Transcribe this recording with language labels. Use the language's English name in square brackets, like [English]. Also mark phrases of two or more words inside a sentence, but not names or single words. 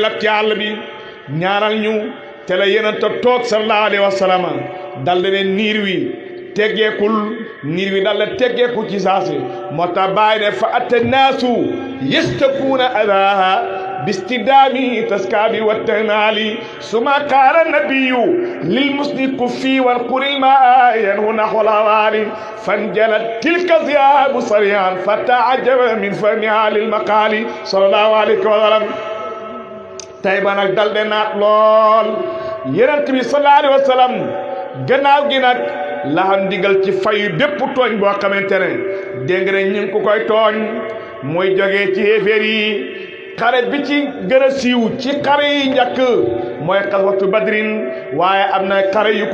[Wolof] lab ci àll bi ñaanal ñu te la yeneen toog [Arabic] صلى الله عليه وسلم [Wolof] dal de niir wi teggeekul niir wi dal de teggeeku ci saasi moo tax bàyyi ne [Arabic] فأتى الناس يستقون أذى بستدام تسكاب وتنال ثم قال النبي للمزني كف والقر ما ينهى نحو الحوالي فانجلت تلك السحاب سريعا فتعجب من فهمها للمقال صلى الله عليه وسلم [Wolof] tey ba nag dal de naat lool yonent bi [Arabic] صلى الله عليه وسلم [Wolof] gannaaw gi nag la xam ndigal ci fayu bépp tooñ boo xamante ne dégg nga ñu ngi ko koy tooñ mooy jógee ci xéeféer yi xare bi ci gën a siiw ci xare yi njëkk mooy xaswatu badrin waaye am na xare yu